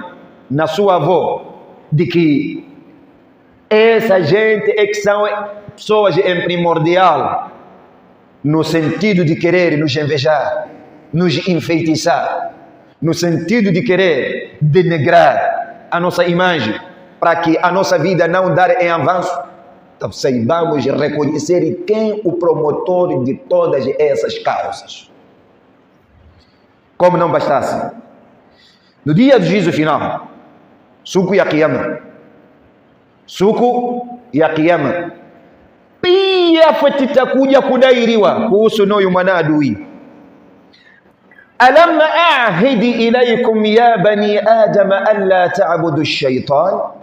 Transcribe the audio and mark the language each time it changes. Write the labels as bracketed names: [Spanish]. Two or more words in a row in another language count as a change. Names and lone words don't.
[Portuguese] na sua avó, de que essa gente é que são pessoas em primordial, no sentido de querer nos invejar, nos enfeitiçar, no sentido de querer denegrar a nossa imagem, para que a nossa vida não dar em avanço, então saibamos reconhecer quem o promotor de todas essas causas. Como não bastasse, no dia do juízo final, [Swahili] siku ya kiyama, siku ya kiyama pia tutakuja kudairiwa kuhusu noyo mwanadui. [Arabic] ألم أعهد إليكم يا بني آدم أن لا تعبدوا الشيطان.